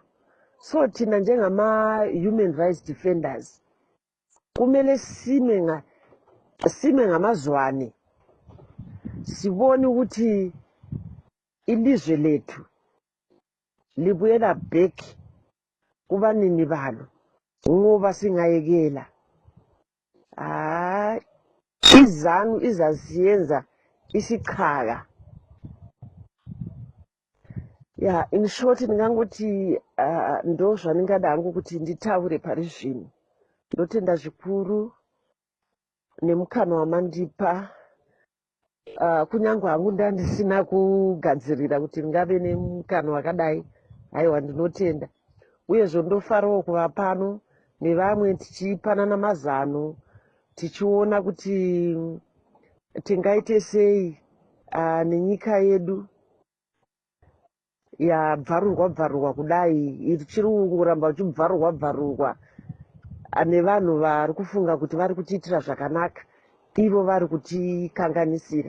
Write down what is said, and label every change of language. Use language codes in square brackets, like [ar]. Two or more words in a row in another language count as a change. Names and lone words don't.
[nd] So thina njengama- [en] human rights defenders [nd] kumele sime ngamazwane, sibone ukuthi ilizwe lethu libuyela back kubanini balo, ngoba singayekela iZANU izasiyenza isichaka. [sn] Yeah, [en] in short [sn] ndingangokuthi ndozva ndingadanga ukuthi nditaure parizvino. Ndotenda zvikuru nemukana wamandipa, kunyangwe hangu ndandisina kugadzirira kuti ndingave nemukana wakadai. Haiwa, ndinotenda uyezvo ndofarawo kuva pano nevamwe tichipanana mazano, tichiona kuti tingaite sei nenyika yedu yabvarurwa kudai ichiri kuramba uchibvarurwa nevanhu vari kufunga kuti vari kutiitira zvakanaka ivo vari kutikanganisira.